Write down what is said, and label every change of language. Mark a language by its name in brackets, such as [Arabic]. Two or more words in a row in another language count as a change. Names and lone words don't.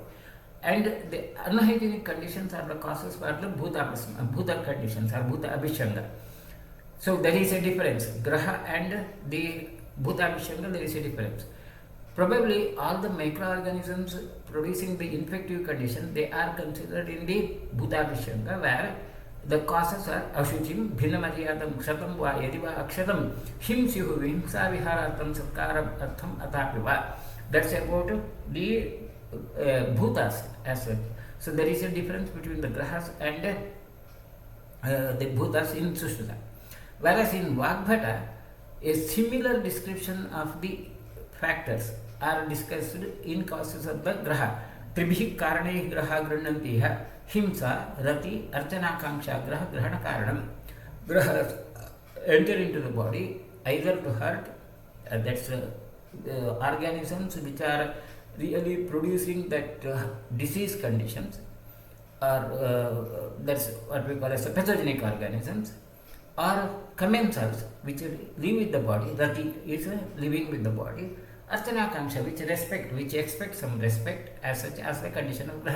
[English] And the unhygienic conditions are the causes for the bhuta conditions or [Sanskrit] bhuta abhishanga. [English] So there is a difference. Graha and the [Sanskrit] bhuta abhishanga, [English] there is a difference. Probably all the microorganisms producing the infective condition, they are considered in the [Sanskrit] bhuta abhishanga, [English] where the causes are [Sanskrit] ashuchim, bhinamaryadam, kshatam va yadiva akshatam, himsihu himsa viharatam satkaram artham atapiva. [English] That's about the bhutas as such. So there is a difference between the grahas and the bhutas in Sushruta. Whereas in Vagbhata, a similar description of the factors are discussed in causes of the graha. [Sanskrit] Tribhi karane graha granantiha himsa rati archanakanksha graha grahana karanam. [English] Grahas enter into the body either to hurt, that's organisms which are really producing that disease conditions, or that's what we call as pathogenic organisms, or commensals which live with the body, rati is living with the body, archanakanksha which expect some respect as such as the condition of graha.